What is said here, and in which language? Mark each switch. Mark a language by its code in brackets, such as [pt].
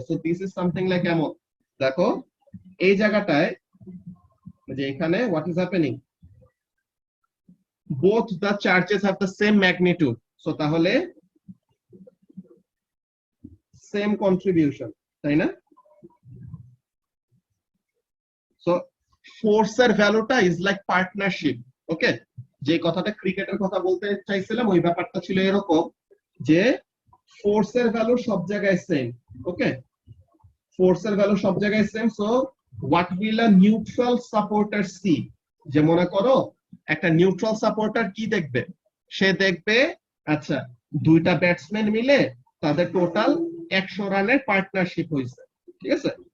[en] So this is something like এমন, দেখো এই জায়গাটায় যে এখানে what is happening, both the charges have the same magnitude, so তাহলে same contribution, তাই না? so force এর ভ্যালুটা is like partnership, ওকে? [bn] যে কথাটা ক্রিকেটের কথা বলতে চাইছিলাম, ওই ব্যাপারটা ছিল এরকম যে ফোর্স এর ভ্যালু সব জায়গায় সেম, ওকে? ফোর্স এর ভ্যালু সব জায়গায় same, so what will a neutral supporter see? যে মনে করো একটা নিউট্রাল সাপোর্টার কি দেখবে? সে দেখবে আচ্ছা দুইটা ব্যাটসম্যান মিলে তাদের টোটাল 100 রানের পার্টনারশিপ হয়েছে, ঠিক আছে?